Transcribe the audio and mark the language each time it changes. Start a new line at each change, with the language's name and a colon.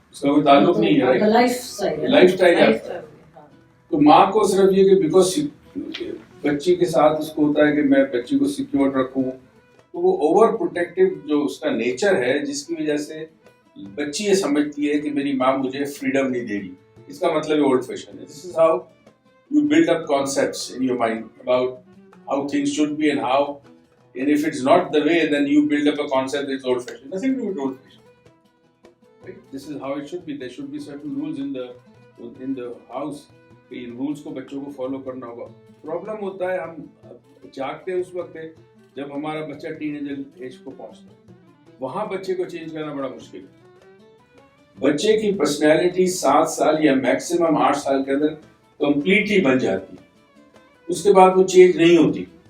Urdu: اس کا کوئی تعلق نہیں ہے, رائٹ, لائف اسٹائل ہے. تو ماں کو صرف یہ کہ بیکاز بچی کے ساتھ اس کو ہوتا ہے کہ میں بچی کو سیکیور رکھوں, تو وہ اوور پروٹیکٹیو جو اس کا نیچر ہے جس کی وجہ سے بچی یہ سمجھتی ہے کہ میری ماں مجھے فریڈم نہیں دے رہی, اس کا مطلب ہے اولڈ فیشن ہے.
English: This is how you build up concepts in your mind about how things should be and how, and if it's not the way, then you build up a concept that's old fashioned. Nothing to do with old fashioned, right? This is how it should be. There should be certain rules in the house.
Urdu: کہ ان rules کو بچوں کو follow کرنا ہوگا. Problem ہوتا ہے ہم جاگتے اس وقت ہے جب ہمارا بچہ ٹین ایجر ایج کو پہنچتا ہے, وہاں بچے کو چینج کرنا بڑا مشکل ہے. بچے کی پرسنالٹی 7 سال یا میکسیمم 8 سال کے اندر کمپلیٹلی بن جاتی ہے, اس کے بعد وہ چینج نہیں ہوتی.